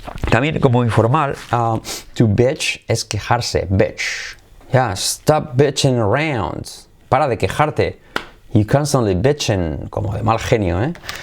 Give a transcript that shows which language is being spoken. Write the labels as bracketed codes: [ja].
[es] También como informal, to bitch es quejarse, bitch. [en] Yeah, stop bitching around. [es] Para de quejarte. [en] You constantly bitching, [es] como de mal genio, ¿eh?